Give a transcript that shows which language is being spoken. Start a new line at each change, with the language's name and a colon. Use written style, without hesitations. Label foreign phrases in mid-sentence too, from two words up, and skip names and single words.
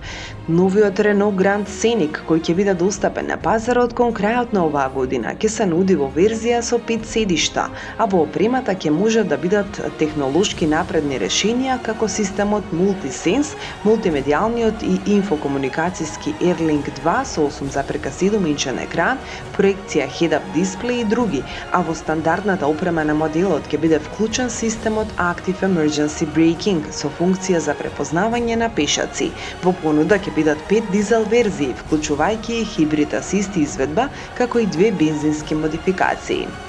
Macedonian: Новиот Renault Grand Scenic, кој ќе биде достапен на пазарот кон крајот на оваа година, ќе се нуди во верзија со 5 седишта, а во опремата ќе можат да бидат технолошки напредни решенија како системот MultiSense, мултимедијалниот и инфокомуникацијски AirLink 2 со 8,7 инчен екран, проекција head-up дисплеј и други, а во стандардната опрема на моделот ќе биде вклучен системот Active Emergency Braking со функција за препознавање на пешаци. Во понуда ќе бидат 5 дизел верзии, вклучувајќи и хибрид асист изведба, како и 2 бензински модификации.